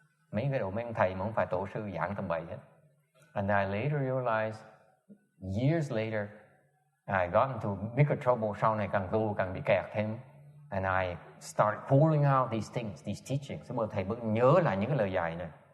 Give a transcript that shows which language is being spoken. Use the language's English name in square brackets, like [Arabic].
[Vietnamese] Mấy ông thầy mà không phải tổ sư giảng tầm bậy hết. [English] And I later realized, years later, I got into bigger trouble. [Vietnamese] Sau này càng tu càng bị kẹt thêm. [English] And I started pulling out these things, these teachings. [Vietnamese] Xong rồi thầy mới nhớ lại những cái lời dạy này.